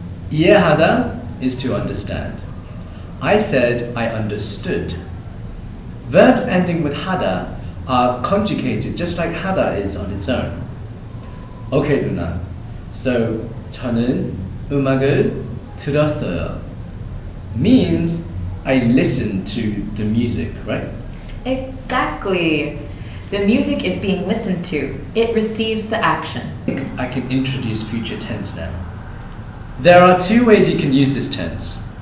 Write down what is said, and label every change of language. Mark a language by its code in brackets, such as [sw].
[en] 이해하다 is to understand. I said I understood. Verbs ending with 하다 are conjugated just like 하다 is on its own. Okay, 누나. So, [ko] 저는 음악을 들었어요. [en] Means I listened to the music, right? Exactly. The music is being listened to. It receives the action. I can introduce future tense now. There are two ways you can use this tense.